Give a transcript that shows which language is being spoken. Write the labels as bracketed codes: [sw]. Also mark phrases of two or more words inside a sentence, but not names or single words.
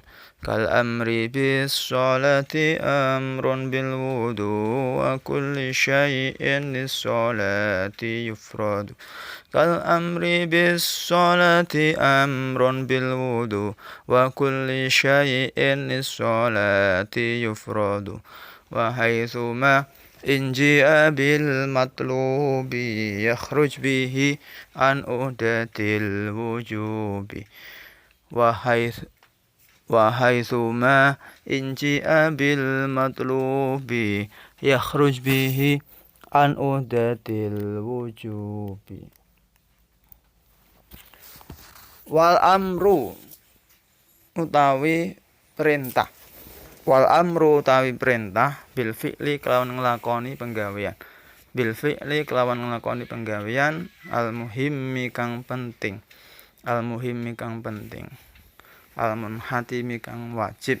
[ar] كالأمر بالصلاة أمر بالوضوء وكل شيء للصلاة يفرد. كالأمر بالصلاة أمر بالوضوء وكل شيء للصلاة يفرد. وحيثما إن جيء بالمطلوب يخرج به عن عهدة الوجوب. وحيثما إن جيء بالمطلوب يخرج به عن عهدة الوجوب. والأمر [jv] utawi perintah. [ar] والأمر [jv] utawi perintah [ar] بالفعل [jv] kelawan nglakoni penggawean. [ar] بالفعل [jv] kelawan nglakoni penggawean [ar] المهم [jv] kang penting. [ar] المهم [jv] kang penting. [ar] المنحتم [jv] kang wajib.